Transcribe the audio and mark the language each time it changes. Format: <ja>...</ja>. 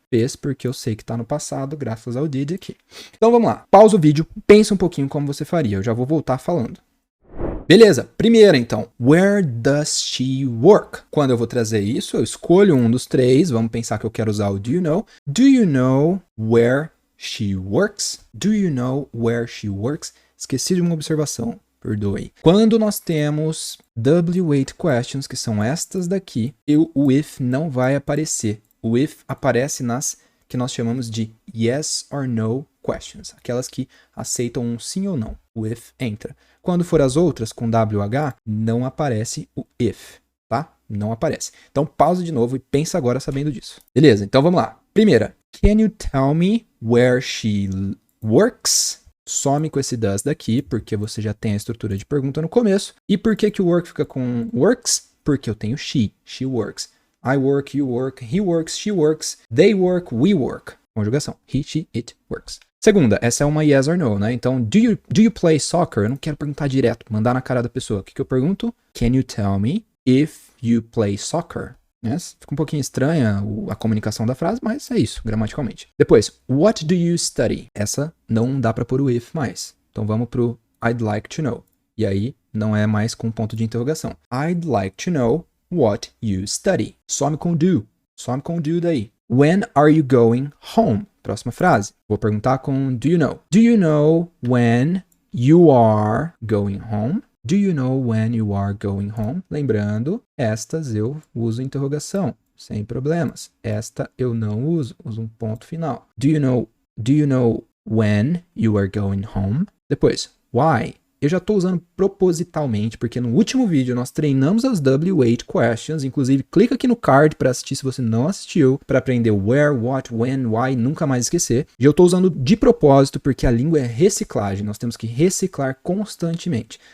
<pt>Fez porque eu sei que está no passado, graças ao did aqui. Então vamos lá, pausa o vídeo, pensa um pouquinho como você faria, eu já vou voltar falando. Beleza, primeira então,</pt> <en>where does she work?</en> <pt>Quando eu vou trazer isso, eu escolho um dos três, vamos pensar que eu quero usar o</pt> <en>do you know. Do you know where she works? Do you know where she works?</en> <pt>Esqueci de uma observação, perdoe. Quando nós temos W8 questions, que são estas daqui, o if não vai aparecer. O if aparece nas que nós chamamos de yes or no questions, aquelas que aceitam um sim ou não. O if entra. Quando for as outras, com WH, não aparece o if, tá? Não aparece. Então, pausa de novo e pensa agora sabendo disso. Beleza, então vamos lá.</pt> <en>Primeira, can you tell me where she works?</en> <pt>Some com esse does daqui, porque você já tem a estrutura de pergunta no começo. E por que o work fica com works? Porque eu tenho</pt> <en>she works. I work, you work, he works, she works, they work, we work. Conjugação. He, she, it works.</en> <pt>Segunda, essa é uma</pt> <en>yes or no,</en> <pt>né? Então,</pt> <en>do you play soccer?</en> <pt>Eu não quero perguntar direto, mandar na cara da pessoa. O que eu pergunto?</pt> <en>Can you tell me if you play soccer? Yes?</en> <pt>Fica um pouquinho estranha a comunicação da frase, mas é isso, gramaticalmente. Depois,</pt> <en>what do you study?</en> <pt>Essa não dá para pôr o if mais. Então vamos pro</pt> <en>I'd like to know.</en> <pt>E aí não é mais com ponto de interrogação.</pt> <en>I'd like to know what you study.</en> <pt>Some com do. Some com do daí.</pt> <en>When are you going home?</en> <pt>Próxima frase. Vou perguntar com</pt> <en>do you know. Do you know when you are going home? Do you know when you are going home?</en> <pt>Lembrando, estas eu uso interrogação, sem problemas. Esta eu não uso um ponto final.</pt> <en>Do you know when you are going home?</en> <pt>Depois, why? Eu já estou usando propositalmente, porque no último vídeo nós treinamos as W8 questions, inclusive clica aqui no card para assistir se você não assistiu, para aprender where, what, when, why, nunca mais esquecer. E eu estou usando de propósito porque a língua é reciclagem, nós temos que reciclar constantemente.</pt>